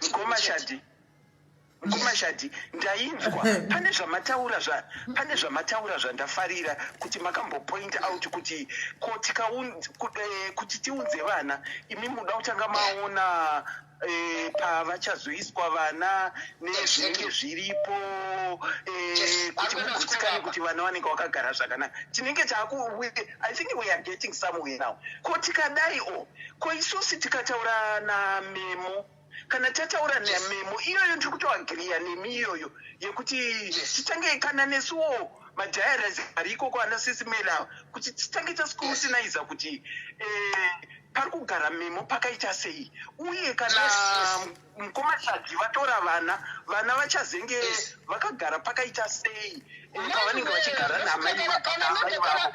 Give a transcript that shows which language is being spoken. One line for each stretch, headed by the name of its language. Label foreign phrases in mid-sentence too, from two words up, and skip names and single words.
Shona: mukomashadi ndainzwa pane zvamataura zvandafarira kuti makambopoint out kuti kuti tiudze vana imi muda kutanga maona pavachazoiswa vana nezvinenge zviripo kuti mugutsikane kuti vana vanenge vakagara zvakanaka tinenge
English: I think we are getting somewhere now
Shona: ko tikadaiwo ko isusi tikataura namemo kana tataura nememo iyoyo ndiri kutoagiriya nemi iyoyo yekuti titange kana nesuwo madhayarazi ari ikoko ana SIS MELLY kuti titange tascrutinaiza kuti pari kugara memo pakaita sei uye kana mukomashadzi vatora vana vachazenge vakagara pakaita sei pavanenge vachigara namai vavo